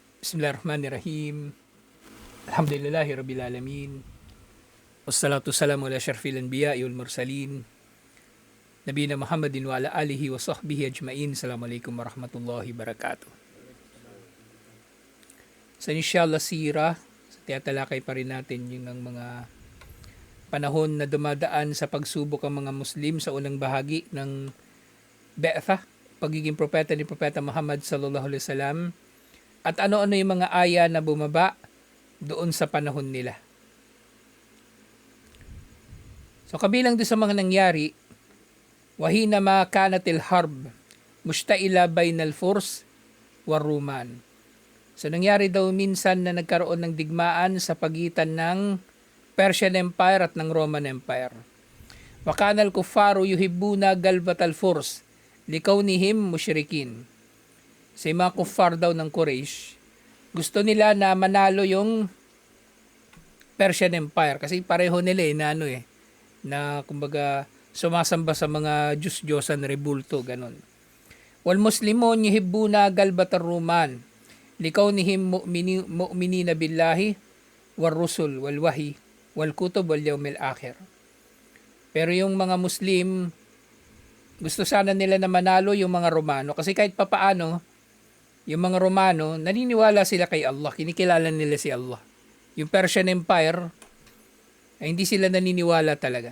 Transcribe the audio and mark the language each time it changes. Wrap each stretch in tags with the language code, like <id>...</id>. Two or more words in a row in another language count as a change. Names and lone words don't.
<ar>بسم الله الرحمن الرحيم. الحمد لله رب العالمين. والصلاة والسلام على أشرف الأنبياء والمرسلين. نبينا محمد وعلى آله وصحبه أجمعين. السلام عليكم ورحمة الله وبركاته.</ar> <tl>So inshallah sira, tiyatalakay pa rin natin yung mga panahon na dumadaan sa pagsubok ang mga Muslim sa unang bahagi ng Be'thah, pagiging propeta ni Propeta Muhammad</tl> <ar>صلى الله عليه وسلم,</ar> <tl>at ano-ano yung mga aya na bumaba doon sa panahon nila. So kabilang doon sa mga nangyari,</tl> <ar>وحين ما كانت الحرب مشتعلة بين الفرس والروم.</ar> <tl>So nangyari daw minsan na nagkaroon ng digmaan sa pagitan ng Persian Empire at ng Roman Empire.</tl> <ar>وكان الكفار يحبون غلبة الفرس لكونهم مشركين.</ar> <tl>Sa mga kuffar daw ng Quraysh, gusto nila na manalo yung Persian Empire kasi pareho nila na kumbaga sumasamba sa mga Diyos-Diyosan, rebulto, ganun.</tl> <ar>والمسلمون يحبون غلبة الروم لكونهم مؤمنين بالله والرسل والوحي والكتب واليوم الآخر.</ar> <tl>Pero yung mga Muslim, gusto sana nila na manalo yung mga Romano kasi kahit papaano yung mga Romano, naniniwala sila kay Allah. Kinikilala nila si Allah. Yung Persian Empire, ay hindi sila naniniwala talaga.</tl>